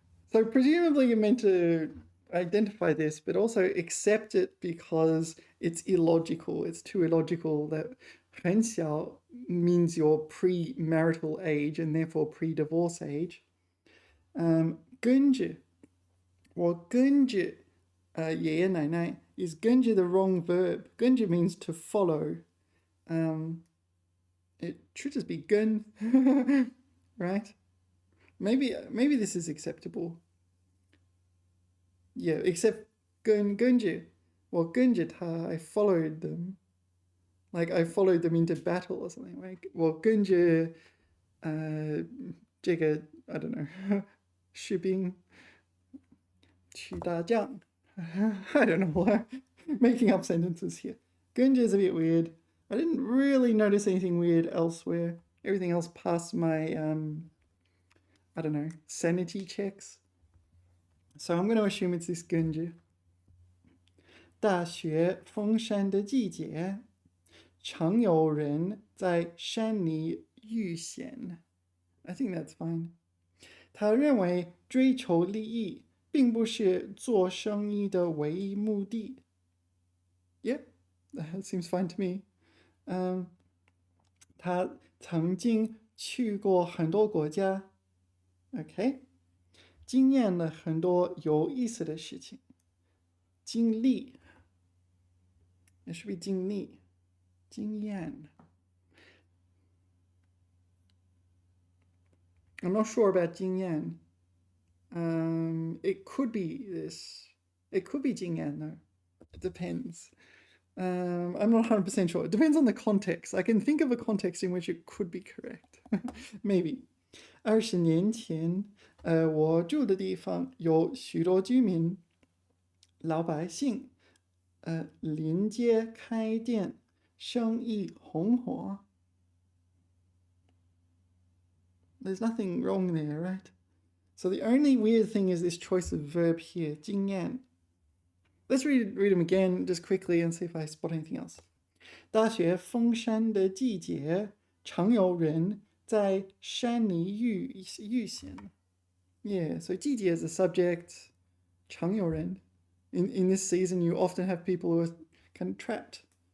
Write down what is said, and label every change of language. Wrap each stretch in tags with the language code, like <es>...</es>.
<en>So presumably you're meant to identify this, but also accept it because it's illogical. It's too illogical that 很小 means your pre-marital age and therefore pre-divorce age.</en> <zh>跟着我跟着爷爷奶奶</zh> <en>is 跟着 the wrong verb. 跟着 means to follow. It should just be 跟, right? Maybe this is acceptable. Yeah, except</en> <zh>跟着我跟着他</zh> <en>I followed them. Like I followed them into battle or something.</en> <zh>Like 我跟着这个</zh> <en>I don't know</en> <zh>士兵去打仗.</zh> <en>I don't know why. Making up sentences here. 跟着 is a bit weird. I didn't really notice anything weird elsewhere. Everything else passed my I don't know, sanity checks. So I'm going to assume it's this 跟着.</en> <zh>大雪封山的季节常有人在山里遇险.</zh> <en>I think that's fine.</en> <zh>他认为追求利益并不是做生意的唯一目的.</zh> <en>Yeah, that seems fine to me.</en> <zh>他曾经去过很多国家.Okay. 经验了很多有意思的事情.</zh> <en>经历 It should be 经历.</en> <zh>经验.</zh> <en>I'm not sure about 经验. It could be this. It could be 经验, though. It depends. I'm not 100% sure. It depends on the context. I can think of a context in which it could be correct. Maybe.</en> <zh>20年前我住的地方有许多居民老百姓临街开店生意红火.</zh> <en>There's nothing wrong there, right? So the only weird thing is this choice of verb here, 经验. Let's read them again just quickly and see if I spot anything else.</en> <zh>大雪封山的季节常有人在山里遇险.</zh> <en>Yeah, so 季节 is a subject.</en> <zh>常有人.</zh> <en>In this season, you often have people who are kind of trapped.</en>